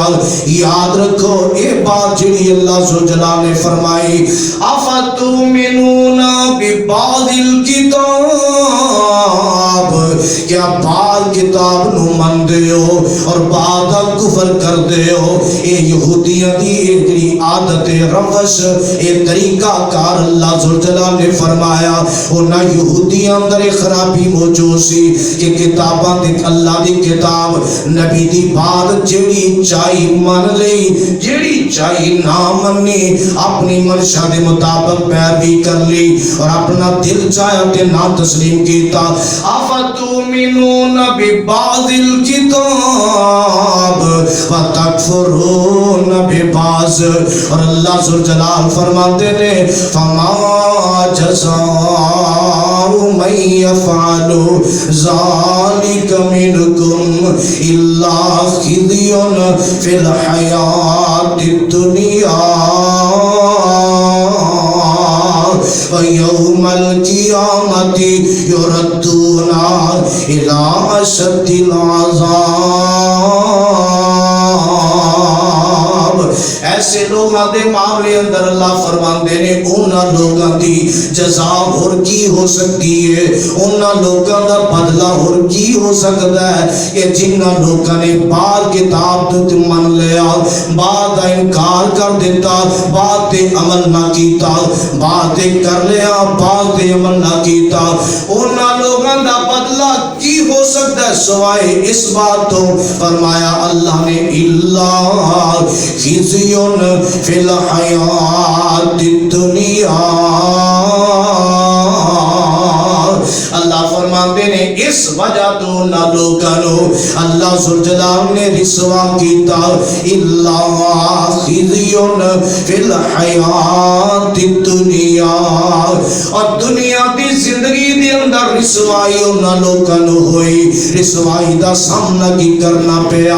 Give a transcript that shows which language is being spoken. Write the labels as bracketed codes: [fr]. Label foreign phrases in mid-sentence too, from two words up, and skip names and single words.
[pa] یاد رکھو اے بات جڑی اللہ ذوالجلال نے فرمائی، [ar] افتؤمنون ببعض الکتاب، [pa] کیا بعض کتاب نو من دے ہو اور بعض دا کفر کر دے ہو۔ اے یہودیاں دی ایک عادت روش، اے طریقہ کار اللہ ذوالجلال نے فرمایا انہاں یہودیاں اندر خرابی موجود سی کہ کتاباں دی اللہ دی کتاب نبی دی بات جیڑی چاہی من لئی، جیڑی چاہی نہ منی، اپنی منشا دے مطابق پیروی کر لی اور اپنا دل چاہیا تے نہ تسلیم کیتا۔ [ar] افتؤمنون ببعض الکتاب وتکفرون ببعض، [pa] اور اللہ ذوالجلال فرماتے نے فما [ar] جزاء من يفعل ذلك منكم الا خزي في الحياة الدنيا ويوم القيامة يردون إلى أشد العذاب۔ [pa] ایسے لوگاں دے معاملے اندر اللہ فرماندے نے انہاں لوگاں دی جزا اور کی ہو سکتی ہے، انہاں لوگاں دا بدلہ اور کی ہو سکتا ہے کہ جنہاں لوگاں نے بعض کتاب تے من لیا، بعض دا انکار کر دیتا، بعض تے عمل نہ کیتا، بعض تے کر لیا، بعض تے عمل نہ کیتا، انہاں لوگاں دا بدلہ کی ہو سکتا ہے سوائے اس بات تو فرمایا اللہ نے اللہ [ar] خزی فی الحیات الدنیا۔ [pa] اللہ فرماتے نے اس وجہ تو نہ لوگانو اللہ ذوالجلال نے رسوا کیتا اللہ [ar] خزی فی الحیات الدنیا، [pa] اور دنیا دی زندگی دی اندر رسوائی نہ لوگانو ہوئی، رسوائی دا سامنا کی کرنا پیا۔